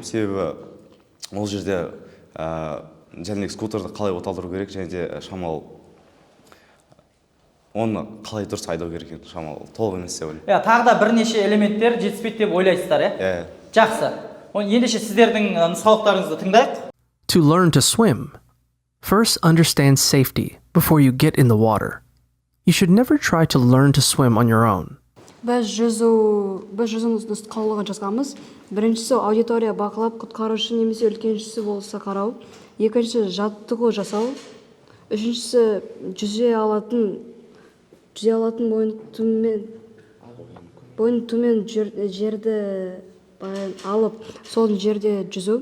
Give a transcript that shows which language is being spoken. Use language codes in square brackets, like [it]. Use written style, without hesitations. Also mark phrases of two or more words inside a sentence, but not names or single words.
[kk] Себебі ол жерде және скутерді қалай оталдыру керек, және де шамалы оны қалай дұрыс айдау керек екенін шамалы толық емес деп ойлаймын. Тағы да бірнеше элементтер жетіспейді деп ойлайсыздар, иә? Жақсы. Ендеше сіздердің нұсқаулықтарыңызды тыңдайық. [en] To learn to swim, first understand safety before you get in the water. You should never try to learn to swim on your own. [kk] Біз жүзу нұсқаулығын жазғанбыз. Біріншісі аудитория бақылап, құтқарушы немесе үлкеншісі болса қарау. Екінші жаттығу жасау. Үшіншісі жүзе алатын бойын төмен жерді алып, сол жерде жүзу.